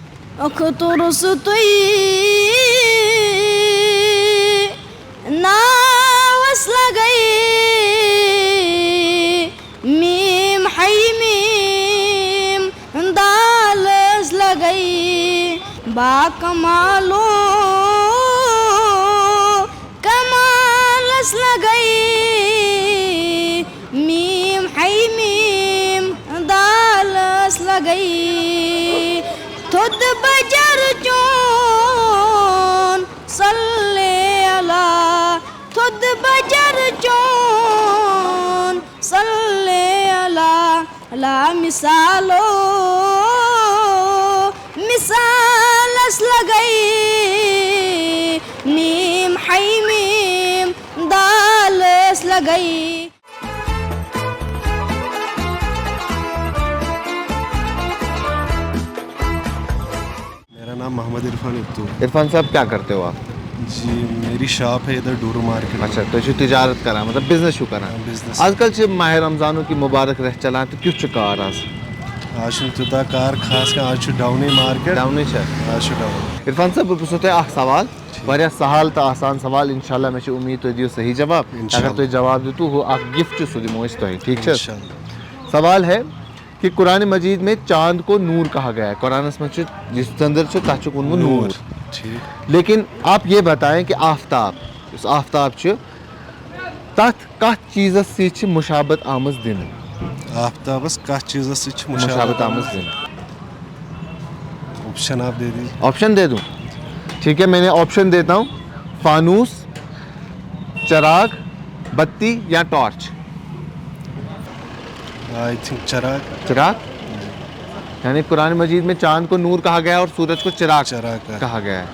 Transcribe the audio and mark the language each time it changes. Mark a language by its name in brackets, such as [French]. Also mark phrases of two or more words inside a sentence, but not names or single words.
[Kashmiri] اخترس توی ناوس لگئی میم حی میم دالس لگئی با کمالو کمالس لگئی میم حی میم دالس لگئی تھد بجر چون [Arabic] صلی اللہ [Kashmiri] تھد بجر چون [Arabic] صلی اللہ [Kashmiri] لا مثالو مثالس لگئی میم حی میم دالس لگئی. [Urdu] میرا نام محمد عرفان ابتو. عرفان صاحب کیا کرتے ہو آپ؟ جی میری شاپ ہے ادھر ڈورو مارکیٹ. اچھا تو یہ تجارت کرا مطلب بزنس شو کرا. آج کل سے ماہ رمضانوں کی مبارک رہ چلا [Kashmiri] تو کیوں چکار آج تیوتاہ کار خاص کر آج ڈاؤن مارکیٹ ڈاؤن آج ڈاؤن. عرفان صاحب بہٕ پرژھو تۄہہِ اکھ سوال واریاہ سہل تہٕ آسان سوال انشاءاللہ مےٚ چھِ اُمید تُہۍ دِیِو صحیح جواب. اگر تُہۍ جواب دِتو ہُہ اکھ گفٹ چھُ سُہ دِمو أسۍ تۄہہِ. ٹھیک چھا؟ [Urdu] سوال ہے کہ قرآن مجید میں چاند کو نور کہا گیا ہے. قرآن میں جس [Kashmiri] چندر سے تتھ چھُ ووٚنمُت نور. [Urdu] لیکن آپ یہ بتائیں کہ آفتاب اس [Kashmiri] آفتاب چھُ تتھ کتھ چیزس سۭتۍ چھِ مشابت آمٕژ دِنہٕ. آفتابس کتھ چیزس سۭتۍ چھِ مشابت آمٕژ دِنہٕ. [Urdu] آپشن آپ دے دیجیے. آپشن دے دوں؟ ٹھیک ہے میں نے آپشن دیتا ہوں. فانوس, چراغ, بتی یا ٹارچ. [English] I think چراغ. [Urdu] چراغ یعنی قرآن مجید میں چاند کو نور کہا گیا ہے اور سورج کو چراغ کہا گیا ہے.